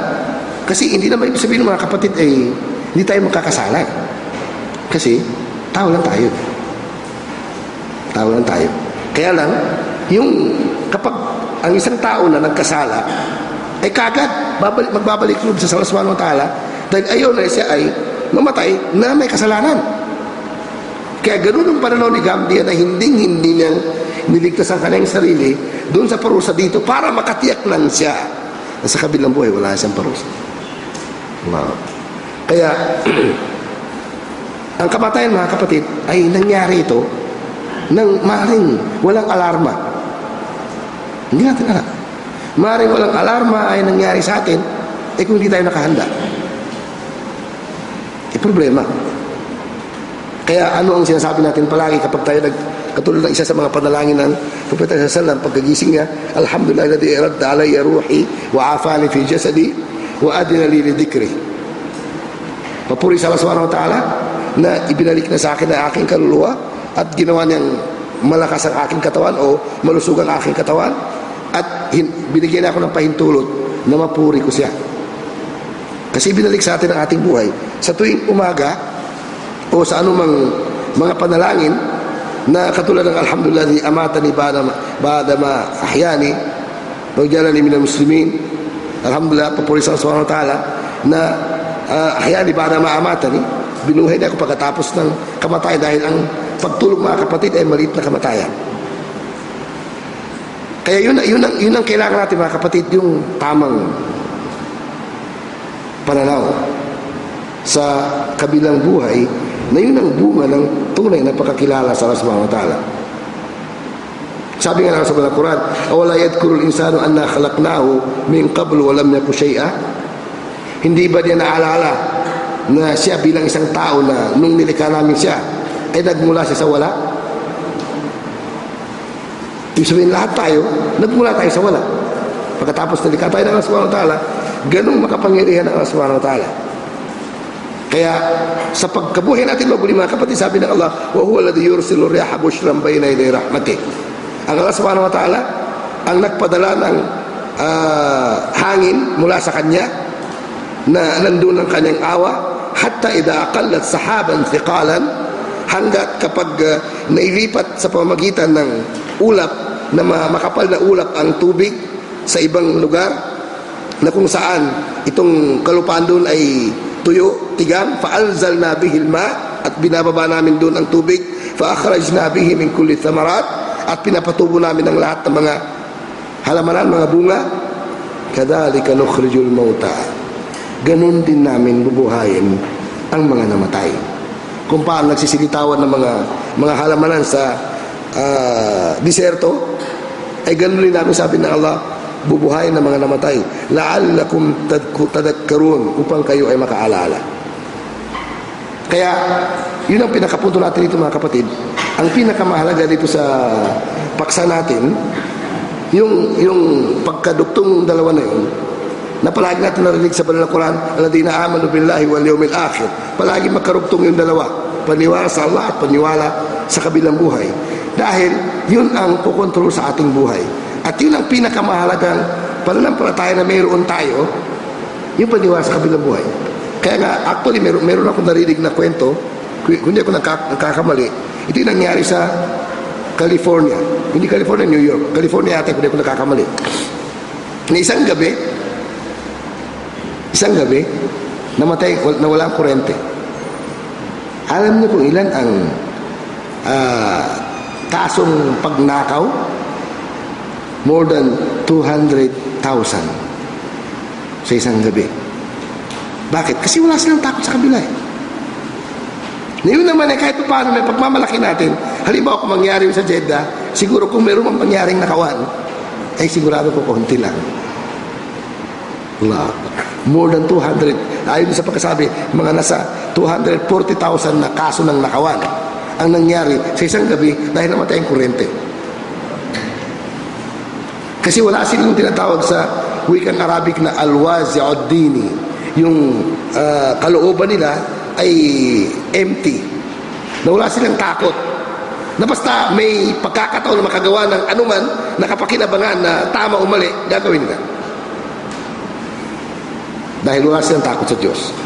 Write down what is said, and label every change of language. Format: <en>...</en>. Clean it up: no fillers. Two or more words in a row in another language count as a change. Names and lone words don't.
<tl>Kasi hindi naman ibig sabihin ng mga kapatid, hindi tayo magkakasala. Kasi, tao lang tayo. Tao lang tayo. Kaya lang, kapag ang isang tao na nagkasala, ay kagad, magbabalik loob sa Allah</tl> <ar>سبحانه وتعالى,</ar> <tl>dahil ayaw na siya ay mamatay na may kasalanan. Kaya ganun ang pananaw ni Gandhi na hindi niyang niligtas ang kanyang sarili doon sa parusa dito para makatiyak lang siya na sa kabilang buhay wala siyang parusa. Wow. Kaya ang kamatayan, mga kapatid, ay nangyari ito nang maring walang alarma. Hindi natin alam. Maring walang alarma ay nangyari sa atin kung hindi tayo nakahanda. Problema. Kaya ano ang sinasabi natin palagi kapag tayo katulad ng isa sa mga panalangin ng Propeta</tl> <ar>صلى الله عليه وسلم</ar> <tl>pagkagising niya,</tl> <ar>الحمد لله الذي رد علي روحي وعافاني في جسدي وأذن لي لذكره.</ar> <tl>Papuri sa Allah</tl> <ar>سبحانه وتعالى</ar> <tl>na ibinalik na sa akin ang aking kaluluwa at ginawa niyang malakas ang aking katawan o malusog ang aking katawan at binigyan ako ng pahintulot na mapuri ko siya. Kasi binalik sa atin ang ating buhay sa tuwing umaga o sa anumang mga panalangin na katulad ng alhamdulillah ni</tl> <ar>أماتني بعد ما أحياني وجعلني من المسلمين.</ar> <tl>Alhamdulillah, papuri sa Allah</tl> <ar>سبحانه وتعالى</ar> <tl>na</tl> <ar>أحياني بعد ما أماتني,</ar> <tl>binuhay niya ako pagkatapos ng kamatayan dahil ang pagtulog, mga kapatid, ay maliit na kamatayan. Kaya yun ang kailangan natin, mga kapatid, yung tamang pananaw sa kabilang buhay na yun ang bunga ng tunay na pagkakilala sa Allah</tl> <ar>سبحانه وتعالى.</ar> <tl>Sabi nga lang sa Quran,</tl> <ar>أولا يذكر الإنسان أنا خلقناه من قبل ولم يك شيئا.</ar> <tl>Hindi ba niya naalala na siya bilang isang tao na nung nilikha namin siya ay nagmula siya sa wala? Ibig sabihin, lahat tayo nagmula tayo sa wala. Pagkatapos nilikha tayo ng Allah</tl> <ar>سبحانه وتعالى,</ar> <tl>ganung makapangyarihan ng Allah</tl> <ar>سبحانه وتعالى.</ar> <tl>Kaya sa pagkabuhay natin, mga kapatid, sabi ng Allah,</tl> <ar>وهو الذي يرسل الرياح بشرا بين يدي رحمته.</ar> <tl>Ang Allah</tl> <ar>سبحانه وتعالى</ar> <tl>ang nagpadala ng hangin mula sa kanya na nandun ang kanyang awa</tl> <ar>حتى إذا أقلت سحابا ثقالا,</ar> <tl>hanggat kapag nailipat sa pamamagitan ng ulap na makapal na ulap ang tubig sa ibang lugar na kung saan itong kalupaan doon ay tuyo, tigang,</tl> <ar>فأنزلنا به الماء,</ar> <tl>at binababa namin doon ang tubig,</tl> <ar>فأخرجنا به من كل الثمرات,</ar> <tl>at pinapatubo namin ang lahat ng mga halamanan, mga bunga.</tl> <ar>كذلك نخرج الموتى,</ar> <tl>ganun din namin bubuhayin ang mga namatay. Kung paano nagsisilitawan ng mga halamanan sa diserto, ay ganun din namin, sabi ng Allah, bubuhayin ng mga namatay,</tl> <ar>لعلكم تذكرون,</ar> <tl>upang kayo ay makaalala. Kaya yun ang pinakapunto natin dito, mga kapatid. Ang pinakamahalaga dito sa paksa natin, yung pagkaduktong dalawa na yun, na palagi natin narinig sa banal na Quran,</tl> <ar>الذين آمنوا بالله واليوم الآخر.</ar> <tl>Palagi magkarugtong yung dalawa, paniwala sa Allah at paniwala sa kabilang buhay, dahil yun ang kukontrol sa ating buhay. At yun ang pinakamahalagang pananampalataya na mayroon tayo, yung paniwala sa kabilang buhay. Kaya nga, actually, meron akong narinig na kwento, kung hindi ako nagkakamali, ito yung nangyari sa California. Hindi California, New York. California ate, kung hindi ako nagkakamali. Na isang gabi, namatay, nawalang kurente. Alam niyo kung ilan ang kasong pagnakaw?</tl> <en>More than</en> <tl>200,000 sa isang gabi. Bakit? Kasi wala silang takot sa kabila. Ngayon naman kahit paano may pagmamalaki natin, halimbawa kung mangyari sa Jeddah, siguro kung meron mang pangyaring nakawan, ay sigurado ko konti lang.</tl> <en>Allah. More than 200.</en> <tl>Ayon sa pagkasabi, mga nasa 240,000 na kaso ng nakawan ang nangyari sa isang gabi dahil namatay ang kuryente. Kasi wala silang tinatawag sa wikang Arabic na</tl> <ar>الوازع الديني.</ar> <tl>Yung kalooban nila ay empty. Na wala silang takot. Na basta may pagkakataon na makagawa ng anuman na kapakinabangan na tama o mali, gagawin nila. Dahil wala silang takot sa Diyos.</tl>